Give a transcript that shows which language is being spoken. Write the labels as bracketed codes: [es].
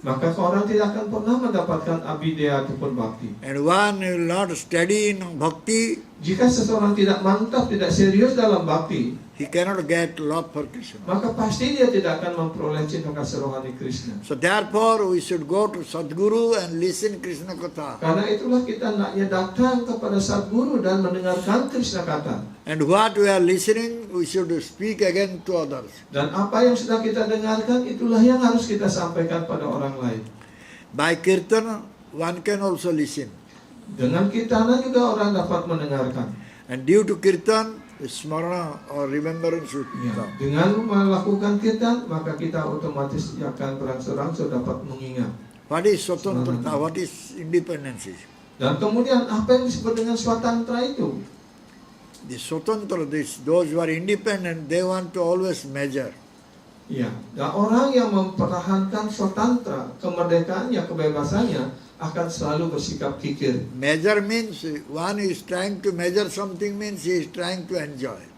[id] maka orang tidak akan pernah mendapatkan Abhideya ataupun Bhakti. [en] And one will not steady in bhakti, [id] Jika seseorang tidak mantap, tidak serius dalam Bhakti, [en] he cannot get love for Krishna. [id] maka pasti dia tidak akan memperoleh cinta kasih rohani Krishna. [en] So therefore, we should go to Sadguru and listen Krishna Katha. [id] Karena itulah kita hendaknya datang kepada Sadguru dan mendengarkan Krishna kata. [en] And what we are listening, we should speak again to others. [id] Dan apa yang sudah kita dengarkan, itulah yang harus kita sampaikan pada orang lain. [en] By kirtan, one can also listen. [id] Dengan kirtana juga orang dapat mendengarkan. [en] And due to kirtan, smarana or remembrance should [id] Ya, [en] come. [id] dengan melakukan kirtan, maka kita otomatis akan berangsur-angsur dapat mengingat. [en] What is swatantrata? What is independence? [id] Dan kemudian apa yang disebut dengan swatantra itu? [en] The swatantra, those who are independent, they want to always measure. [id] Ya, dan orang yang mempertahankan swatantra, kemerdekaannya, kebebasannya, akan selalu bersikap kikir. [en] Measure means one is trying to measure something means he is trying to enjoy.